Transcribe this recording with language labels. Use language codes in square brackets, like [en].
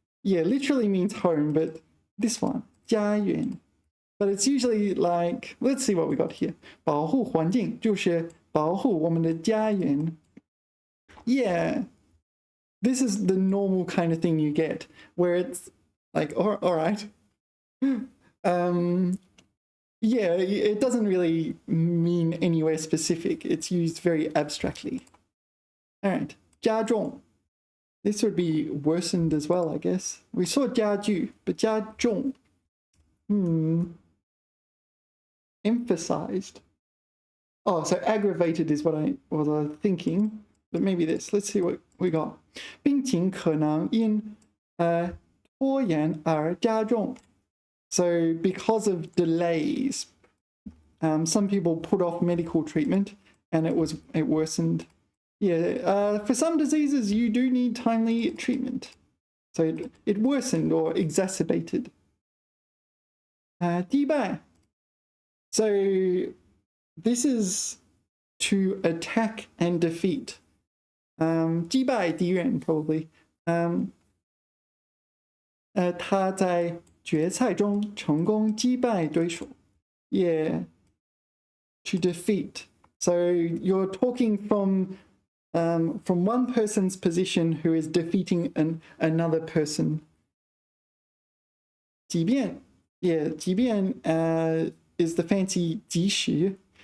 [en] Yeah, literally means home, but this one, 家园. But it's usually like, let's see what we got here. [zh] 保护环境就是保护我们的家园. [en] Yeah. This is the normal kind of thing you get, where it's like, all right. Yeah, it doesn't really mean anywhere specific. It's used very abstractly. All right, 加重. This would be worsened as well, I guess. We saw 加剧, but 加重. Emphasized. Oh, so aggravated is what I was thinking. But maybe this. Let's see what we got. [zh] 病情可能因拖延而加重. [en] So because of delays, some people put off medical treatment and it worsened. Yeah, for some diseases you do need timely treatment. So it worsened or exacerbated. [zh] 击败. [en] So this is to attack and defeat. 击败敌人 probably. [zh] 他在决赛中成功击败对手. [en] Yeah. To defeat. So you're talking from one person's position who is defeating another person. [zh] 即便. [en] Yeah, 即便 is the fancy 即时.